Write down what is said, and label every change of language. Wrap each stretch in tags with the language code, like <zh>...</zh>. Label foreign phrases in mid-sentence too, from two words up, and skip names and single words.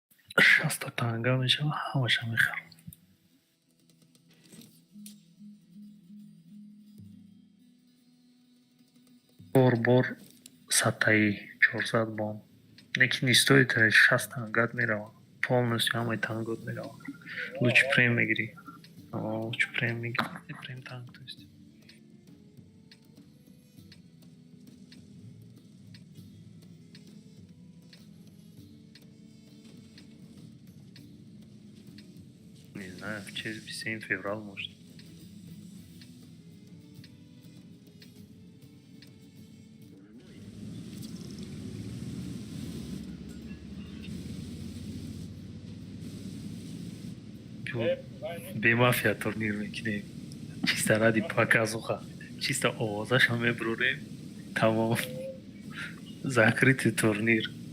<tg>60 танга мешава, ҳамаша мехарам. Бор 100-таи 400 бом. Lekin</tg> <ru>не стоит</ru> <tg>60 тангат меравам. Полностью ҳамаи тангот меравам.</tg> <ru>Лучше прем</ru> <tg>мегири.</tg> <ru>Лучше прем</ru> <tg>мегири.</tg> <ru>Прем танк, то есть. Не знаю, в честь 7 февраля может.</ru> <tg>Бемафия турнир мекунем.</tg> <ru>Чисто ради показуха.</ru> <tg>Чисто овозаша мебурем. Тамом.</tg> <ru>Закрытый турнир.</ru>